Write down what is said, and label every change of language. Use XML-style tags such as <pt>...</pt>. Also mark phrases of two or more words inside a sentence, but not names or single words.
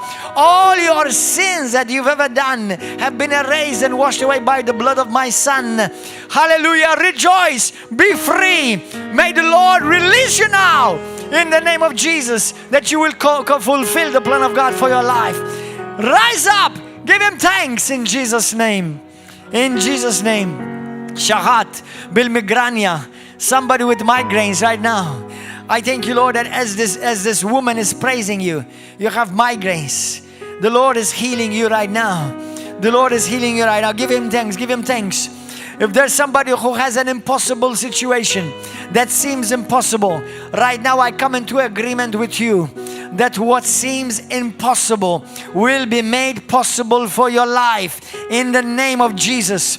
<en>All your sins that you've ever done have been erased and washed away by the blood of my Son. Hallelujah. Rejoice. Be free. May the Lord release you now in the name of Jesus, that you will fulfill the plan of God for your life. Rise up. Give Him thanks in Jesus' name. In Jesus' name. Shahat bil migrania. Somebody with migraines right now. I thank you, Lord, that as this woman is praising you, you have migraines. The Lord is healing you right now. The Lord is healing you right now. Give Him thanks. Give Him thanks. If there's somebody who has an impossible situation that seems impossible, right now I come into agreement with you that what seems impossible will be made possible for your life in the name of Jesus.</en>